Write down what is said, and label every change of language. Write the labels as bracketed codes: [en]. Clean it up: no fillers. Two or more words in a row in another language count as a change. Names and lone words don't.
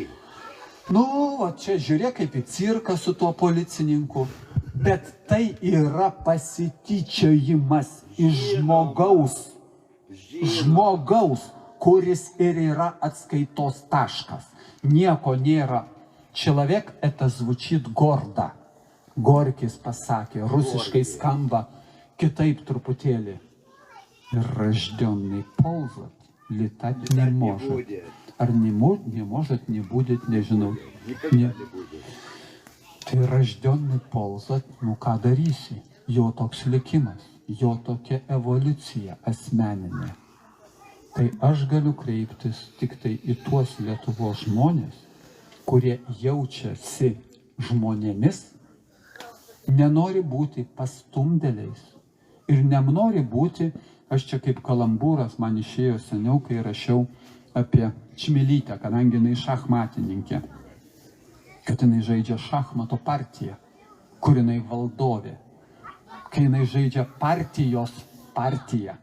[lt] Nu, o čia žiūrėk kaip į cirką su tuo policininku, bet tai yra pasityčiojimas iš žmogaus, kuris ir yra atskaitos taškas. Nieko nėra. [ru] Человек это звучит гордо. [lt] Gorkis pasakė, rusiškai skamba kitaip truputėlį. Ir [ru] рожденный ползать, летать не может. Ar не может, не будет, [lt] nežinau. Tai [ru] рожденный ползать, [lt] nu ką darysi? Jo toks likimas, jo tokia evoliucija asmeninė. Tai aš galiu kreiptis tik tai į tuos Lietuvos žmonės, kurie jaučiasi žmonėmis, nenori būti pastumdėliais ir nenori būti, aš čia kaip kalambūras man išėjo seniau, kai rašiau apie Čmilytę, kadangi jinai šachmatininkė, kad jinai žaidžia šachmato partiją, kur jinai valdovė, kai jinai žaidžia partijos partiją.